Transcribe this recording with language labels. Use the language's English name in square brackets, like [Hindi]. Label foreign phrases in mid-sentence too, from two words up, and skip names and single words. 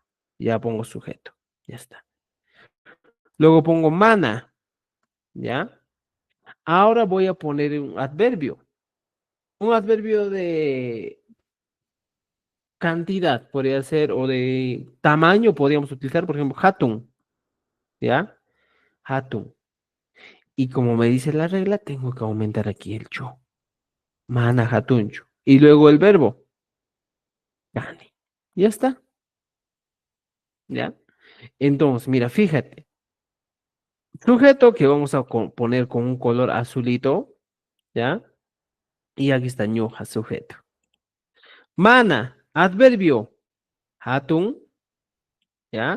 [Spanish] Ya pongo sujeto. Ya está. Luego pongo mana. ¿Ya? Ahora voy a poner un adverbio. Un adverbio de cantidad podría ser, o de tamaño podríamos utilizar, por ejemplo, hatun, ¿ya? Hatun. Y como me dice la regla, tengo que aumentar aquí el cho. [Quechua] Mana hatuncho. [Spanish] Y luego el verbo, gane. Ya está, ¿ya? Entonces, mira, fíjate. Sujeto que vamos a poner con un color azulito, ¿ya? Y aquí está ñoja, sujeto. Mana, adverbio, hatun, ¿ya?